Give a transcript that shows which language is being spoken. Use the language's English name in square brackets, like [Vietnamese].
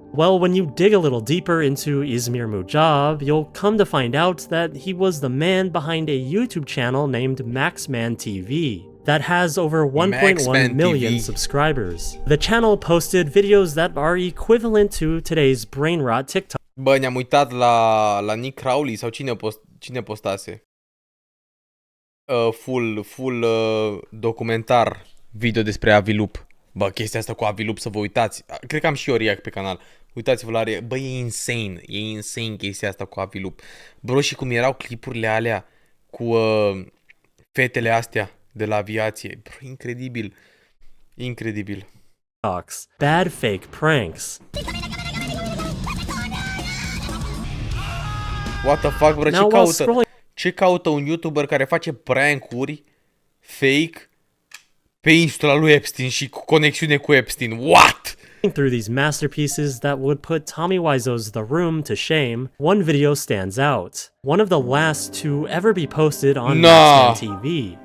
[English] Well, when you dig a little deeper into Izmir Mujab, you'll come to find out that he was the man behind a YouTube channel named Maxman TV that has over 1.1 million subscribers. The channel posted videos that are equivalent to today's brain rot TikTok. [Romanian] Bă, ne-am uitat la Nick Crowley sau cine postase? Full documentar video despre Aviloop. Bă, chestia asta cu Aviloop, să vă uitați. Cred că am și eu react pe canal. Uitați-vă la react. Bă, e insane chestia asta cu Aviloop. Bro, și cum erau clipurile alea cu fetele astea de la aviație. Bro, incredibil. [English] Bad fake pranks. What the fuck, bro, [Romanian] ce caută un YouTuber care face prank-uri fake pe insula lui Epstein și cu conexiune cu Epstein? [English] What? Through these masterpieces that would put Tommy Wiseau's The Room to shame, one video stands out. One of the last to ever be posted on Maxman TV.